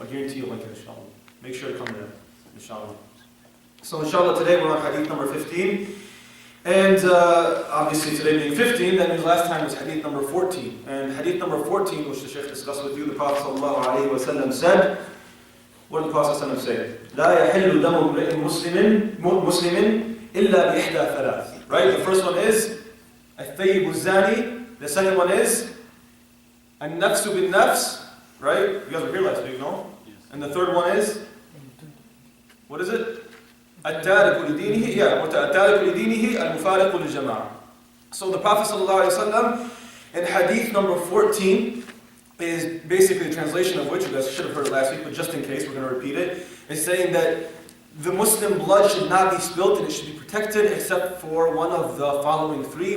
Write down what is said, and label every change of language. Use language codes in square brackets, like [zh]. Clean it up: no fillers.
[en] I guarantee you'll like it, inshallah. Make sure to come there, inshallah. So inshallah, today we're on hadith number 15. And obviously today being 15, that means last time was hadith number 14. And hadith number 14, which the Shaykh discussed with you, the Prophet ﷺ said, what did the Prophet ﷺ say? [ar] لا يحل دم امرئ مسلم إلا بإحدى ثلاث. [en] Right? The first one is [ar] الثيب الزاني. [en] The second one is [ar] النفس بالنفس. [en] Right? You guys were here last week, no? Yes. And the third one is, what is it? [ar] التارك لدينه التارك لدينه المفارق للجماعة. [en] So the Prophet ﷺ in hadith number 14 is basically the translation of which, you guys should have heard it last week, but just in case we're going to repeat it, is saying that the Muslim blood should not be spilt and it should be protected except for one of the following three.